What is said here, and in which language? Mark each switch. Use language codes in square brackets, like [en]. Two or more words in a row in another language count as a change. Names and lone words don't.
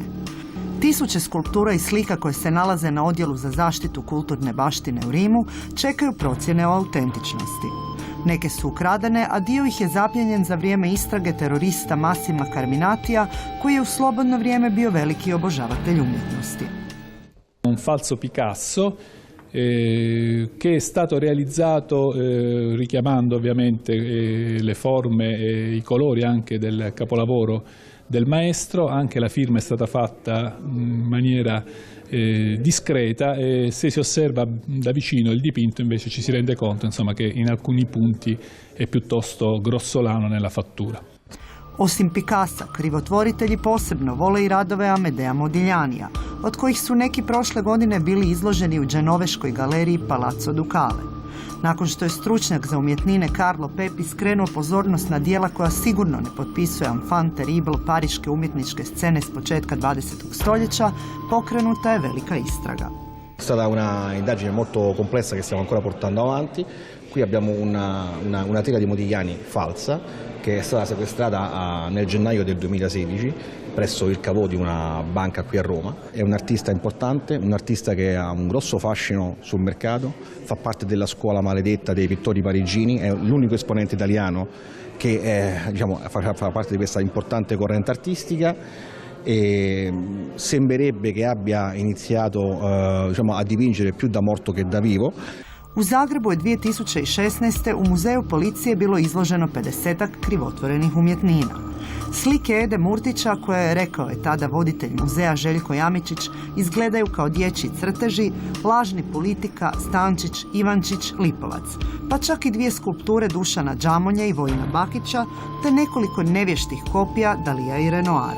[hr] Tisuće skulptura i slika koje se nalaze na odjelu za zaštitu kulturne baštine u Rimu čekaju procjene o autentičnosti. Neke su ukradene, a dio ih je zapljenjen za vrijeme istrage terorista Massima Carminatija, koji je u slobodno vrijeme bio veliki obožavatelj umjetnosti. [it] Un falso Picasso che è stato realizzato richiamando ovviamente le forme e i colori anche del capolavoro del maestro. Anche la firma è stata fatta in maniera discreta e se si osserva da vicino il dipinto invece ci si rende conto, insomma, che in alcuni punti è piuttosto grossolano nella fattura. [hr] Osim Picassa, krivotvoritelji posebno vole i radove Amedea Modiglianija, od kojih su neki prošle godine bili izloženi u Genoveškoj galeriji Palazzo Ducale. Nakon što je stručnjak za umjetnine Carlo Pepi skrenuo pozornost na djela koja sigurno ne potpisuje [fr] enfant terrible [hr] pariške umjetničke scene s početka 20. stoljeća, pokrenuta je velika istraga. [it] È stata una indagine molto complessa che stiamo ancora portando avanti. Qui abbiamo una tela di Modigliani falsa che è stata sequestrata nel gennaio del 2016 presso il caveau di una banca qui a Roma. È un artista importante, un artista che ha un grosso fascino sul mercato, fa parte della scuola maledetta dei pittori parigini, è l'unico esponente italiano che fa parte di questa importante corrente artistica. E sembrerebbe che abbia iniziato a dipingere più da morto che da vivo. [hr] U Zagrebu je 2016. u muzeju policije bilo izloženo 50-ak krivotvorenih umjetnina. Slike Ede Murtića, koje je, rekao je tada voditelj muzeja Željko Jamičić, izgledaju kao dječji crteži, lažni politika, Stančić, Ivančić, Lipovac, pa čak i 2 skulpture Dušana Džamonje i Vojina Bakića, te nekoliko nevještih kopija Dalija i Renoara.